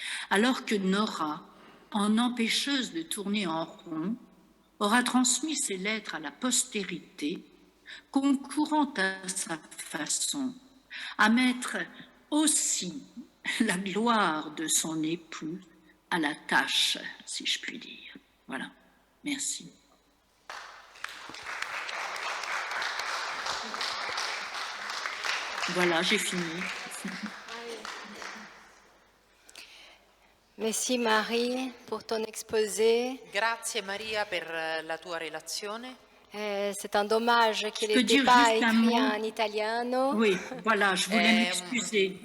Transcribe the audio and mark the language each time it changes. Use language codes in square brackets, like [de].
[fr] Alors que Nora, en empêcheuse de tourner en rond, aura transmis ses lettres à la postérité, concourant à sa façon à mettre aussi la gloire de son époux à la tâche, si je puis dire. Voilà, merci. Voilà, j'ai fini. Merci Marie pour ton exposé. [it] Grazie Maria per la tua relazione. [fr] C'est un dommage qu'il n'était pas écrit en italiano. Oui, voilà, je voulais m'excuser.